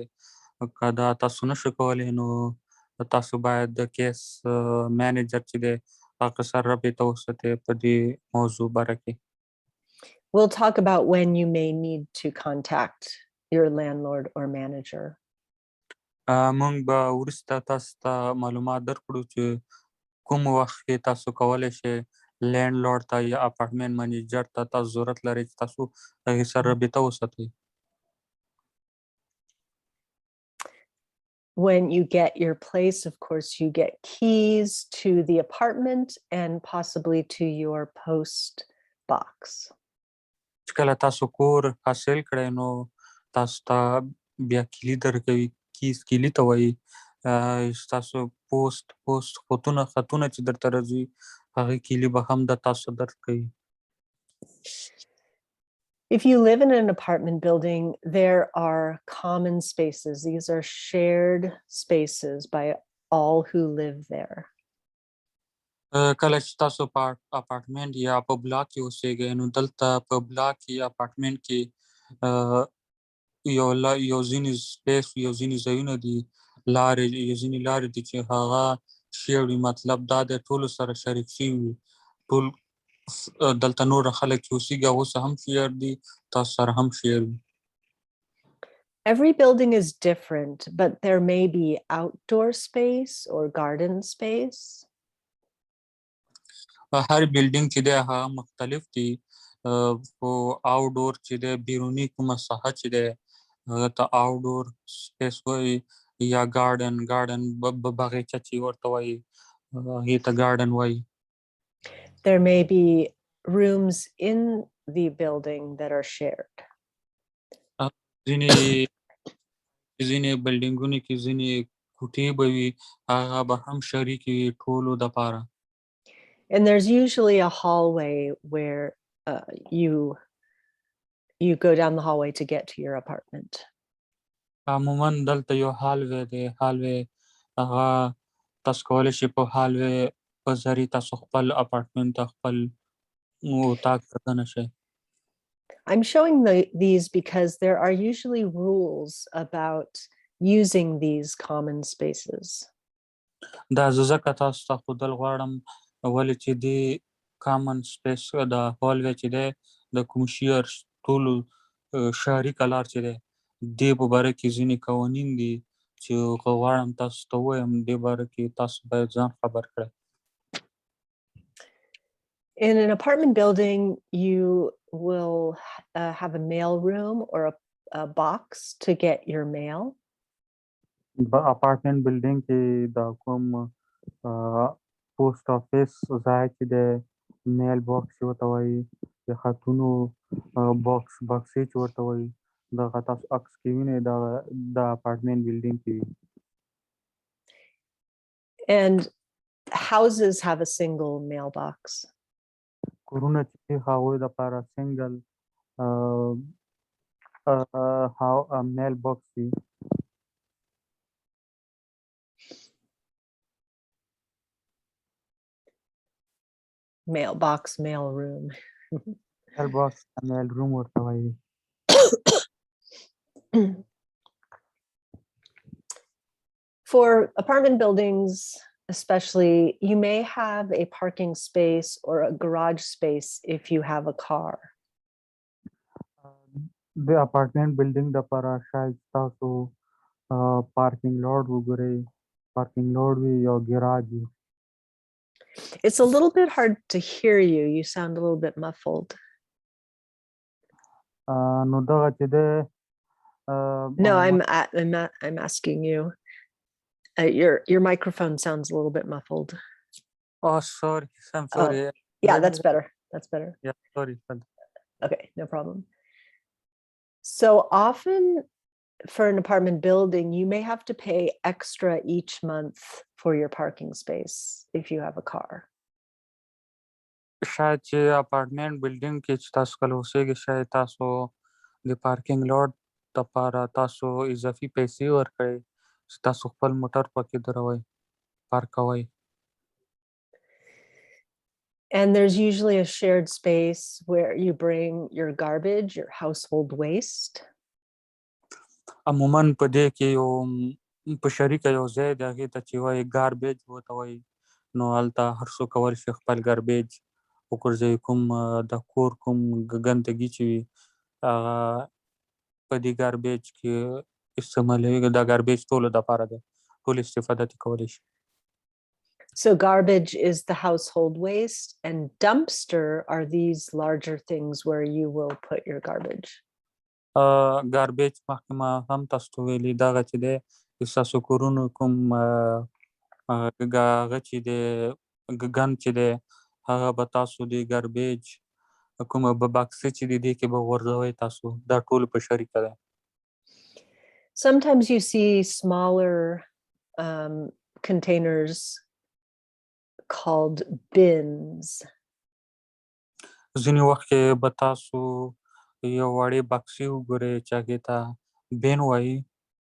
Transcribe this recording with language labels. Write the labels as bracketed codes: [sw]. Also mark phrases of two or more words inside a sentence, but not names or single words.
[ps] که دا تاسو نشئ کولی نو تاسو باید د [en] case manager [ps] چې دی هغه سره رابطه وساتئ په دې موضوع باره کې. [en] We'll talk about when you may need to contact your landlord or manager. [ps] موږ به وروسته تاسو ته معلومات درکړو چې کوم وخت کې تاسو کولی شئ لینډ لارډ ته یا [en] apartment manager [ps] ته تاسو ضرورت لرئ چې تاسو هغې سره رابطه وساتئ. [en] When you get your place, of course, you get keys to the apartment and possibly to your post box. [ps] چې کله تاسو کور حاصل کړئ نو تاسو ته بیا کلي درکوي. کلي ته وایي. تاسو خطونه چې درته راځي هغې کلي به هم د تاسو درکوي. [en] If you live in an apartment building, there are common spaces. These are shared spaces by all who live there. [ps] کله چې تاسو په اپارټمنټ یا په بلاک کې اوسېږئ نو دلته په بلاک کې یا اپارټمنټ کې یو ځینې سپیس یو ځینې ځایونه دي ځینې لارې دي چې هغه شیر وي مطلب دا دی ټولو سره شریک شوي وي ټول دلته نور خلک چې اوسېږي هغو سره هم شیر دي تاسو سره هم شیر وي [en] Every building is different, but there may be outdoor space or garden space. [ps] هر بلډینګ چې دی هغه مختلف دي خو آوټډور چې دی بیروني کومه ساحه چې دی هغه ته [en] outdoor space [ps] وایي یا ګارډن باغچه چې ورته وایي هغې ته ګارډن وایي [en] There may be rooms in the building that are shared. [ps] ځینې بلډینګونو کې ځینې کوټې به وي هغه به هم شریکې وي ټولو دپاره [en] And there's usually a hallway where you go down the hallway to get to your apartment. [ps] عموما دلته یو هالوی دی هالوی هغه تاسو کولی شئ په هالوی په ذریعې تاسو خپل اپارټمنټ ته خپل اتاق ته دننه شئ [en] I'm showing these because there are usually rules about using these common spaces. [ps] دا زه ځکه تاسو ته ښودل غواړم ولې چې دې [en] common space [ps] د هالوی چې دی د کوم شیر ټولو شریکه لار چې دی دې په باره کې ځینې قوانین دي چې غواړم تاسو ته ووایم دې باره کې تاسو باید ځان خبر کړئ [en] In an apartment building, you will have a mail room or a box to get your mail. [ps] په [en] apartment building [ps] کې د کوم [en] post office [ps] ځای چې دی [en] mail box [ps] چې ورته وایي د خطونو باکسې چې ورته وایي دغه تاسو عکس کې وینئ د [en] apartment building [ps] کې وي [en] And houses have a single mailbox. [ps] کورونه چې هغوی دپاره [en] single mail box [ps] وي [en] Mailbox, mail room. mail box mail room [ps] ورته وایي [en] For apartment buildings, especially, you may have a parking space or a garage space if you have a car. [ps] د [en] apartment building [ps] دپاره شاید تاسو [en] parking lot [ps] وګورئ [en] parking lot [ps] وي یا ګراج وي [en] It's a little bit hard to hear you. You sound a little bit muffled. [ps] نو دغه چې دی [en] No, I'm asking you. Your microphone sounds a little bit muffled. Oh, sorry. I'm sorry. Yeah, that's better. That's better. Yeah, sorry. Okay, no problem. So often for an apartment building, you may have to pay extra each month for your parking space if you have a car. [ps] شاید چې [en] apartment building [ps] کې چې تاسو کله اوسېږئ شاید تاسو د [en] parking lot [ps] دپاره تاسو اضافي پیسې ورکړئ چې تاسو خپل موټر پکې دروئ پارک کوئ [en] And there's usually a shared space where you bring your garbage, your household waste. [ps] عموما په دې کې یو په شریکه یو ځای دی هغې ته چې وایي ګاربیج ورته وایي نو هلته هر څوک کولی شي خپل ګاربیج وغورځوي کوم د کور کوم ګندګي چې وي هغه په دې ګاربیج کې استعمالوي دا ګاربیج ټولو دپاره دی ټول استفاده ترې کولی شي [en] So garbage is the household waste, and dumpster are these larger things where you will put your garbage. [ps] ګاربیج مخکې ما هم تاسو ته ویلي دغه چې دی د ستاسو کورونو کوم هغه چې دی ګند چې دی هغه به تاسو د ګاربیج کومه باکسې چې دی دې کې به غورځوئ تاسو دا ټول په شریکه دی [en] Sometimes you see smaller containers called bins. [ps] ځینې وخت کې به تاسو یو وړې باکسې وګورئ چې هغې ته بین وایي